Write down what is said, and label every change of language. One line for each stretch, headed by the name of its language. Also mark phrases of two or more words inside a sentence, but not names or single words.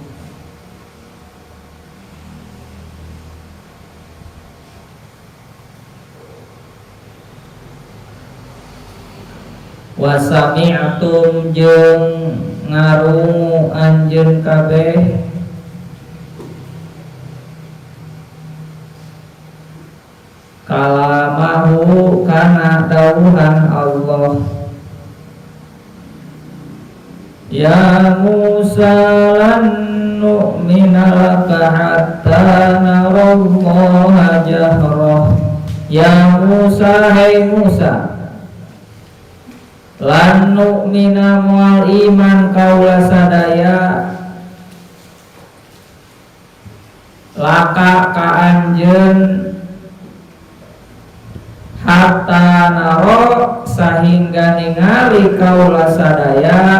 Arabic: وسمعتم
Sundanese: jeung ngarungu anjeun kabeh kalamahu kana dawuhan Allah
Arabic: يا موسى لن نؤمن لك حتى نرى الله جهرة يا موسى
Sundanese: hai Musa
Arabic: لن نؤمن
Sundanese: mual iman kaula sadaya laka ka anjeun
Arabic: حتى نرى
Sundanese: sahingga ningali kaula sadaya